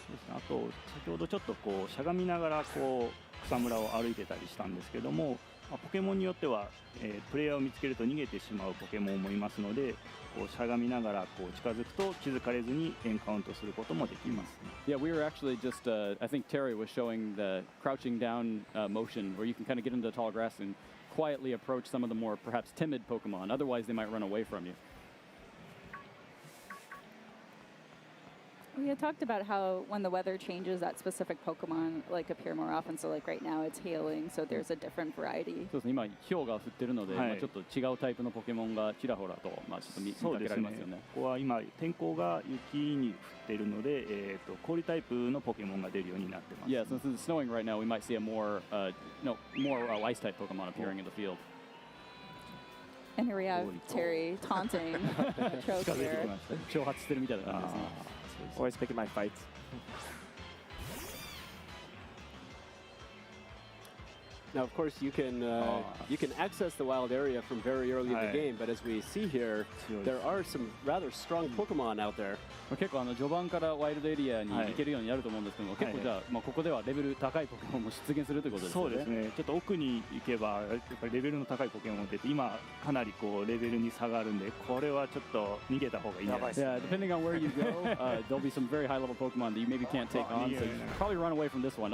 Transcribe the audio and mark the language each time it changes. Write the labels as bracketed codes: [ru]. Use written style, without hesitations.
[ja] あと先ほどちょっとこうしゃがみながらこう草むらを歩いてたりしたんですけども、ポケモンによっては、プレイヤーを見つけると逃げてしまうポケモンもいますので、こうしゃがみながらこう近づくと気づかれずにエンカウントすることもできます。 [en] Yeah, we were actually just, I think Terry was showing the crouching down motion where you can kind of get into the tall grass and quietly approach some of the more perhaps timid Pokemon. Otherwise, they might run away from you. We had talked about how when the weather changes, that specific Pokemon appear more often. So right now it's hailing, so there's a different variety. [ja] そうですね、今氷が降ってるので、ちょっと違うタイプのポケモンがちらほらと、ちょっと見かけられますよね。ここは今天候が雪に降っているので、氷タイプのポケモンが出るようになってます。 [en] Yeah, since it's snowing right now, we might see a more ice type Pokemon appearing in the field. And here we have Terry taunting Choke here. [ja] 挑発してるみたいな感じですね。 [en] Always picking my fights. Now, of course, you can access the wild area from very early in the game, but as we see here, there are some rather strong Pokemon out there. [ja] 結構序盤からワイルドエリアに行けるようになると思うんですけども、結構じゃあ、ここではレベル高いポケモンも出現するということですね。そうですね。ちょっと奥に行けばやっぱりレベルの高いポケモンが出て、今かなりこうレベルに差があるんで、これはちょっと逃げた方がいいんじゃないですか。 [en] Yeah, depending on where you go, there'll be some very high level Pokemon that you maybe can't take on, so you probably run away from this one.